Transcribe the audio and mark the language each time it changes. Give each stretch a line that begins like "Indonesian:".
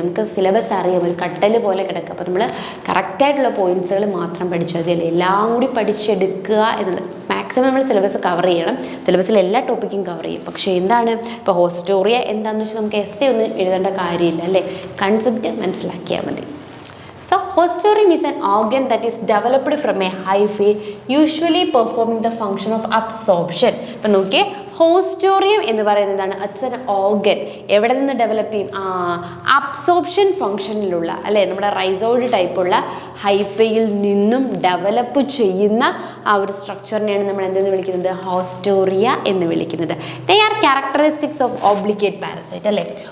Malayalam: നമുക്ക് സിലബസ് അറിയാം, ഒരു കട്ടൽ പോലെ കിടക്കുക. അപ്പോൾ നമ്മൾ കറക്റ്റായിട്ടുള്ള പോയിൻറ്റ്സുകൾ മാത്രം പഠിച്ചാൽ മതി അല്ലേ. എല്ലാം കൂടി പഠിച്ചെടുക്കുക എന്നുള്ളത്. മാക്സിമം നമ്മൾ സിലബസ് കവർ ചെയ്യണം, സിലബസിൽ എല്ലാ ടോപ്പിക്കും കവർ ചെയ്യും. പക്ഷേ എന്താണ് ഇപ്പോൾ ഹോസ്റ്റോറിയ എന്താണെന്ന് വെച്ചാൽ നമുക്ക് എസ് ഒന്നും എഴുതേണ്ട കാര്യമില്ല അല്ലേ, കൺസെപ്റ്റ് മനസ്സിലാക്കിയാൽ മതി.
English: So hostorium is an organ that is developed from a hyphae usually performing the function of absorption.
Malayalam: അപ്പോൾ നോക്കിയേ, ഹോസ്റ്റോറിയം എന്ന് പറയുന്നത് എന്താണ്?
English: It's an organ.
Malayalam: എവിടെ നിന്ന് ഡെവലപ്പ് ചെയ്യും? അബ്സോർപ്ഷൻ ഫംഗ്ഷനിലുള്ള അല്ലേ, നമ്മുടെ റൈസോയിഡ് ടൈപ്പുള്ള ഹൈഫയിൽ നിന്നും ഡെവലപ്പ് ചെയ്യുന്ന ആ ഒരു സ്ട്രക്ചറിനെയാണ് നമ്മൾ എന്തെന്ന് വിളിക്കുന്നത്? ഹോസ്റ്റോറിയ എന്ന് വിളിക്കുന്നത്.
English: They are characteristics of obligate parasite അല്ലേ.